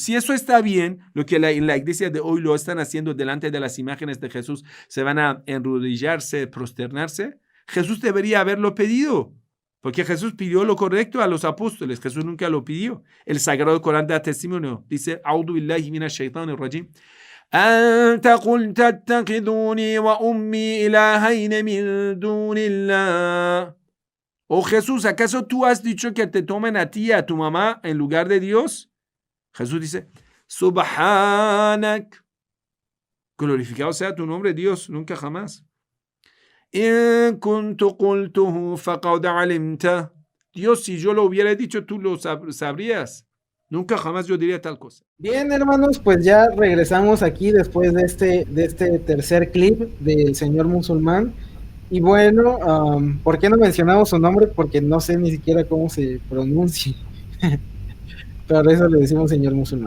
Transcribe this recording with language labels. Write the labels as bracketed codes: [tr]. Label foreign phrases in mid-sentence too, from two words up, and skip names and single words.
[es] Si eso está bien, lo que en la iglesia de hoy lo están haciendo delante de las imágenes de Jesús, se van a enrodillarse, prosternarse, Jesús debería haberlo pedido, porque Jesús pidió lo correcto a los apóstoles. Jesús nunca lo pidió. El Sagrado Corán da testimonio. Dice: [ar] أعوذ بالله من الشيطان الرجيم. أنت قلت اتخذوني وأمي إلهين من دون الله. [es] Oh Jesús, ¿acaso tú has dicho que te tomen a ti y a tu mamá en lugar de Dios? Jesús dice: Subhanak. Glorificado sea tu nombre, Dios, nunca jamás. [ar] إن كنت قلته فقد علمت. [es] Dios, si yo lo hubiera dicho, tú lo sabrías. Nunca jamás yo diría tal cosa. Bien, hermanos, pues ya regresamos aquí después de este tercer clip del señor musulmán. Y bueno, ¿por qué no mencionamos su nombre? Porque no sé ni siquiera cómo se pronuncia. Pero eso le decimos señor musulmán.